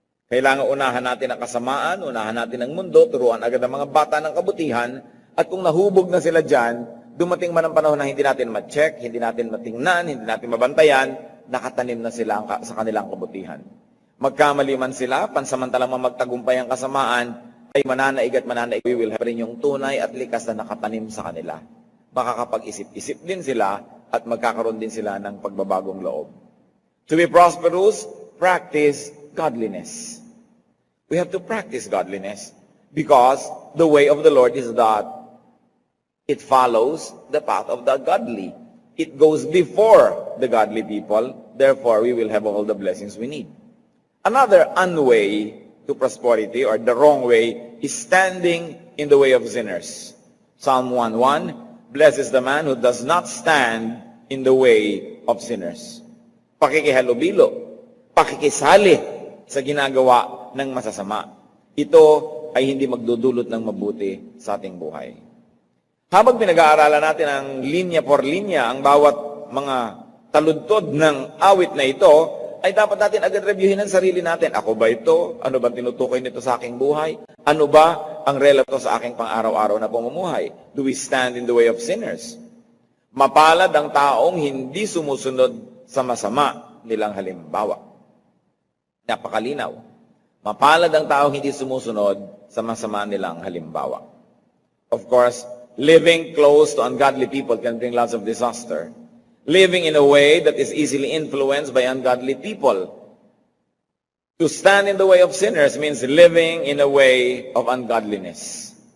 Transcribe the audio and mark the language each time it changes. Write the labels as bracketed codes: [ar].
[tl] Kailangan unahan natin ang kasamaan, unahan natin ang mundo, turuan agad ang mga bata ng kabutihan, at kung nahubog na sila dyan, dumating man ang panahon na hindi natin ma-check, hindi natin matingnan, hindi natin mabantayan, nakatanim na sila sa kanilang kabutihan. Magkamali man sila, pansamantalang magtagumpay ang kasamaan, ay mananaig at mananaig, [en] we will have [tl] rin yung tunay at likas na nakatanim sa kanila. Makakapag-isip-isip din sila at magkakaroon din sila ng pagbabagong loob. [en] To be prosperous, practice godliness. We have to practice godliness because the way of the Lord is that it follows the path of the godly. It goes before the godly people. Therefore, we will have all the blessings we need. Another unway to prosperity, or the wrong way, is standing in the way of sinners. Psalm 1:1, blessed is the man who does not stand in the way of sinners. [tl] Pakikihalubilo, pakikisali sa ginagawa ng masasama. Ito ay hindi magdudulot ng mabuti sa ating buhay. Habang pinag-aaralan natin ang linya por linya, ang bawat mga taludtod ng awit na ito, ay dapat natin agad reviewin ang sarili natin. Ako ba ito? Ano ba tinutukoy nito sa aking buhay? Ano ba ang relato sa aking pang-araw-araw na pamumuhay? [en] Do we stand in the way of sinners? [tl] Mapalad ang taong hindi sumusunod sa masama nilang halimbawa. Napakalinaw. Mapalad ang taong hindi sumusunod sa masama nilang halimbawa. [en] Of course, living close to ungodly people can bring lots of disaster. Living in a way that is easily influenced by ungodly people. To stand in the way of sinners means living in a way of ungodliness.